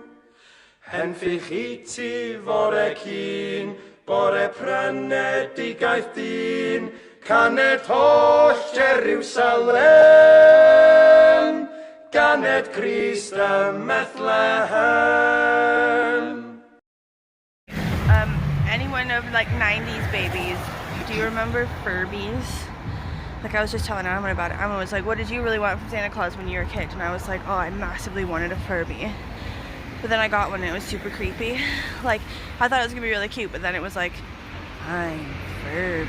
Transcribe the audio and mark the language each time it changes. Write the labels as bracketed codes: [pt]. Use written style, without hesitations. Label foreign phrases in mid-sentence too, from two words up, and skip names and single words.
[cy] Henffych I ti fore cyn, bore prenedigaeth dyn, caned holl Jerusalem, ganed Christ ym Bethlehem. [en] Anyone of like 90s babies, do you remember Furbies? Like I was just telling Emma about it. Emma was like, what did you really want from Santa Claus when you were a kid? And I was like, oh, I massively wanted a Furby. But then I got one and it was super creepy. Like, I thought it was gonna be really cute, but then it was like, I'm Furby.